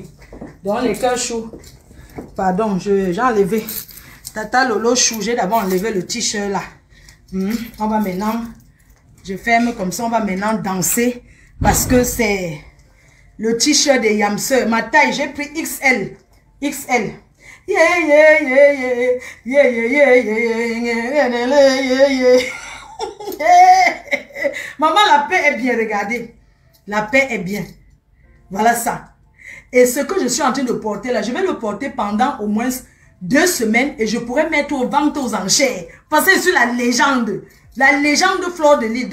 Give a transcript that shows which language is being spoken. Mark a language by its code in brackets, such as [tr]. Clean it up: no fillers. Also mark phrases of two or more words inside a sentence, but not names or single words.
[fr] Donc, les cœurs chauds. Pardon, j'ai enlevé. Tata Lolo chou, j'ai d'abord enlevé le t-shirt là. On va maintenant, je ferme comme ça, on va maintenant danser. Parce que c'est le t-shirt de Yamseur. Ma taille, j'ai pris XL. XL. [en] Yeah, yeah, yeah, yeah. Yeah, yeah, yeah, yeah, yeah. [fr] Maman, la paix est bien, regardez. La paix est bien. Voilà ça. Et ce que je suis en train de porter là, je vais le porter pendant au moins 2 semaines et je pourrais mettre aux ventes aux enchères. Parce que je suis la légende. La légende Fleur de Lys.